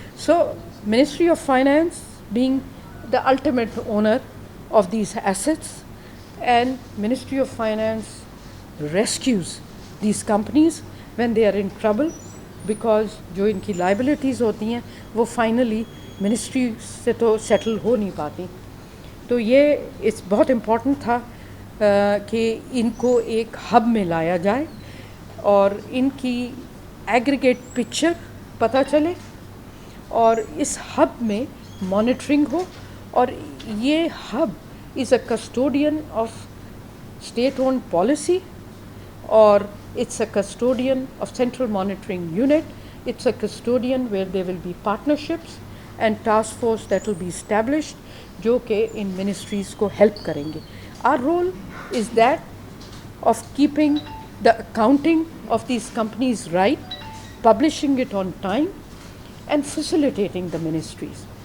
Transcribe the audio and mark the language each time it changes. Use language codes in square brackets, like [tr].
[en] so Ministry of Finance being the ultimate owner of these assets and Ministry of Finance rescues these companies when they are in trouble because [ur] جو ان کی liabilities ہوتی ہیں وہ finally ministry سے تو settle ہو نہیں پاتی. تو یہ اس بہت important تھا کہ ان کو ایک ہب میں لایا جائے اور ان کی [en] aggregate picture [ur] پتہ چلے اور اس ہب میں monitoring ہو [en] اور یہ hub is a custodian of state own policy, اور it's a custodian of central monitoring unit. It's a custodian where there will be partnerships and task force that will be established [ur] جو کہ ان ministries کو help کریں گے. [en] Our role is that of keeping the accounting of these companies right, publishing it on time, and facilitating the ministries.